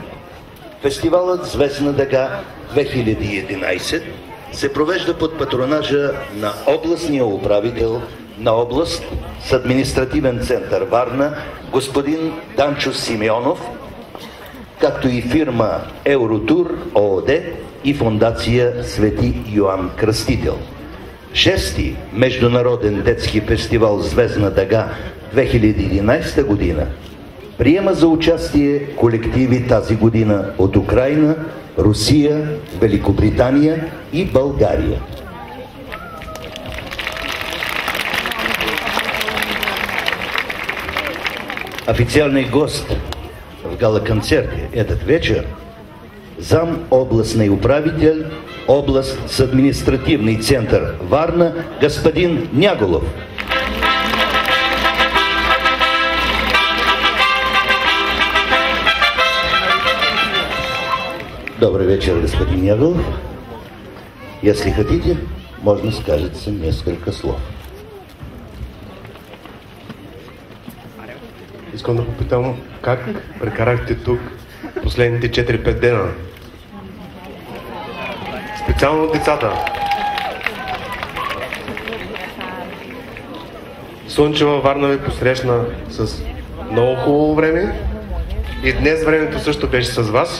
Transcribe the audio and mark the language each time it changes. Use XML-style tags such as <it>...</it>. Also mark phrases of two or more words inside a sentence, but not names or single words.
<bg>Фестивалът Звездна дъга 2011 се провежда под патронажа на областния управител на област с административен център Варна, господин Данчо Симеонов, както и фирма Евротур ООД и фондация Свети Йоан Кръстител. Шести международен детски фестивал Звездна дъга 2011 година приема за участие колективи тази година от Украина, Русия, Великобритания и България.</bg> <ru>Официальный гость в гала-концерте этот вечер зам областный управитель, област с административный центр Варна, господин Няголов. Добрый вечер, господин Няголов. Если хотите, можно сказать несколько слов.</ru> <bg>Искам да попитам как прекарахте тук последните 4-5 дена. Специално от децата. Слънчева Варна ви посрещна с много хубаво време и днес времето също беше с вас.</bg>